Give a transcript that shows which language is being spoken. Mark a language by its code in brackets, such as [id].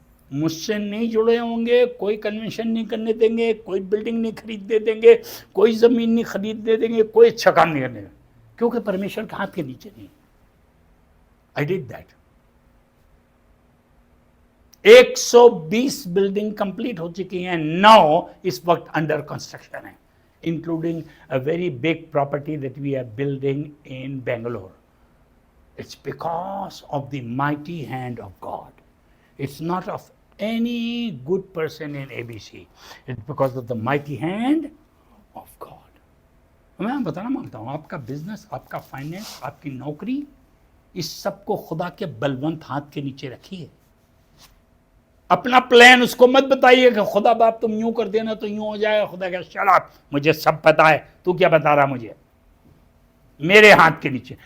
[hi] मुझसे नहीं जुड़े होंगे, कोई कन्वेंशन नहीं करने देंगे, कोई बिल्डिंग नहीं खरीदने देंगे, कोई ज़मीन नहीं खरीदने देंगे, कोई अच्छा काम नहीं करने देंगे, क्योंकि परमेश्वर के हाथ के नीचे नहीं। [en] I did that. [hi] 120 building complete हो चुकी हैं, 9 इस वक्त अंडर कंस्ट्रक्शन है, [en] Including a very big property that we are building in Bangalore. It's because of the mighty hand of God. It's not of any good person in ABC. It's because of the mighty hand of God. [hi] मैं बताना मांगता हूँ, आपका business, आपका finance, आपकी नौकरी, इस सब को खुदा के बलवंत हाथ के नीचे रखिए. अपना प्लान उसको मत बताइए कि खुदा बाप तुम यूं कर देना तो यूं हो जाएगा. खुदा का शराब, मुझे सब पता है, तू क्या बता रहा मुझे, मेरे हाथ के नीचे.